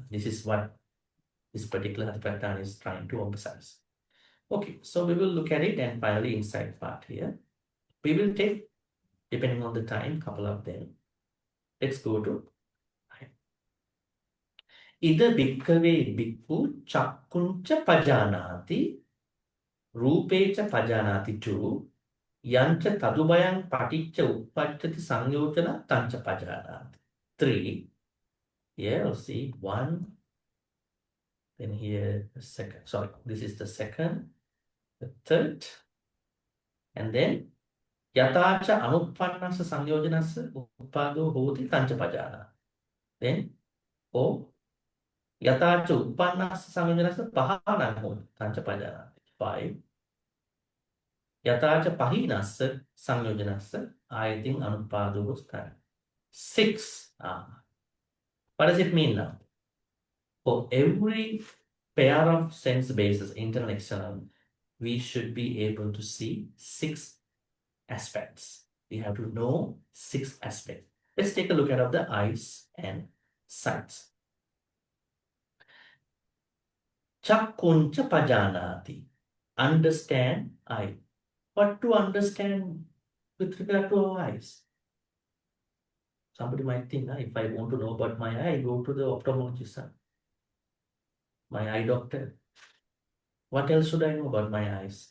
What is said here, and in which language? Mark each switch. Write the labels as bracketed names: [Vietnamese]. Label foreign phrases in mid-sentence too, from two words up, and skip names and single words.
[English] This is what this particular Satipaṭṭhāna is trying to emphasize. Okay, so we will look at it and finally inside part here. We will take, depending on the time, couple of them. Let's go to [Pali] Ida bhikkave bhikkhu chakkuncha pajanati rupecha pajanati tu yancha tadubayang paticca uppajjati sangyojana tancha pajanati. [English] 3. Here, I'll see 1. Then here, the second. Sorry, this is the second, the third, and then [Pali] yatacha anuppannasa sanyojanasa uppado hoti tancha pajana. [English] Then 4. [Pali] Yatacha uppannasa sanyojanasa pahanam hoti tancha pajana. [English] 5. [Pali] Yatacha pahinasa sanyojanasa ayating anuppado hoti. [English] 6. What does it mean now? For every pair of sense bases, internal and external, we should be able to see 6 aspects. We have to know 6 aspects. Let's take a look at the eyes and sights. [Pali] Chakkuncha pajanati. [English] Understand eye. What to understand with regard to our eyes? Somebody might think, if I want to know about my eye, go to the ophthalmologist. My eye doctor. What else should I know about my eyes?